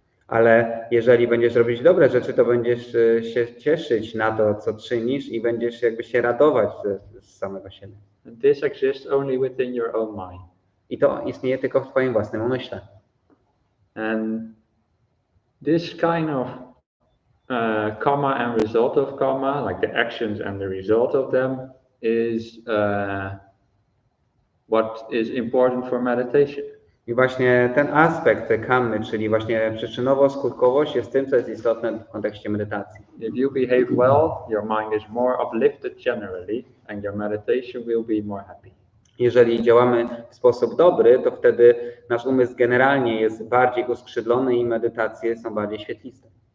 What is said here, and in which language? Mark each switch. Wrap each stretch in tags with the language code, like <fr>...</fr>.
<pl>Ale jeżeli będziesz robić dobre rzeczy, to będziesz się cieszyć na to, co czynisz i będziesz jakby się radować z samego siebie.</pl> <en>And this exists only within your own mind.</en> <pl>I to istnieje tylko w twoim własnym umyśle.</pl> <en>And this kind of karma and result of karma, like the actions and the result of them, is what is important for meditation.</en> <pl>I właśnie ten aspekt tej karmy, czyli właśnie przyczynowo-skutkowość, jest tym, co jest istotne w kontekście medytacji.</pl> <en>If you behave well, your mind is more uplifted generally, and your meditation will be more happy.</en> <pl>Jeżeli działamy w sposób dobry, to wtedy nasz umysł generalnie jest bardziej uskrzydlony i medytacje są bardziej świetliste.</pl>